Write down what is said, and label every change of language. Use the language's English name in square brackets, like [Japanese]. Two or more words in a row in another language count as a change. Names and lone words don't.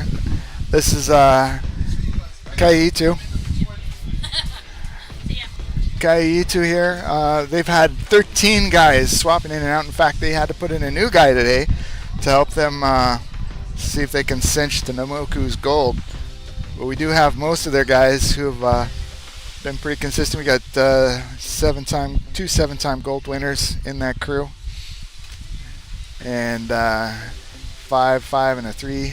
[English] This is ʻEhitu. ʻEhitu here. They've had 13 guys swapping in and out. In fact, they had to put in a new guy today to help them see if they can cinch the Moku's gold. But we do have most of their guys who have been pretty consistent. We got two seven-time gold winners in that crew, and 5, 5, and a 3.